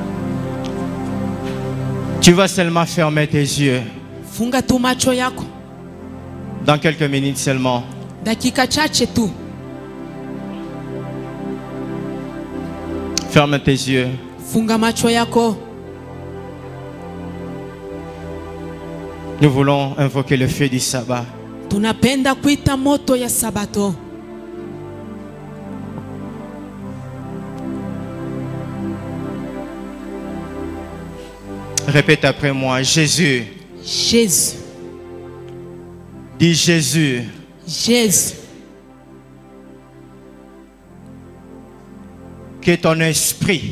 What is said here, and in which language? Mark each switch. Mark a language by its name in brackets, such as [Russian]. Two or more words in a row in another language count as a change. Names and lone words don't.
[French] Tu vas seulement fermer tes yeux. Dans quelques minutes seulement. [Swahili] Dakika chache tu. [French] Ferme tes yeux. [Swahili] Funga macho yako. [French] Nous voulons invoquer le feu du sabbat. [Swahili] Tunapenda kuita moto ya sabato. [French] Répète après moi, Jésus. Jésus. Dis Jésus. Jésus. Que ton esprit.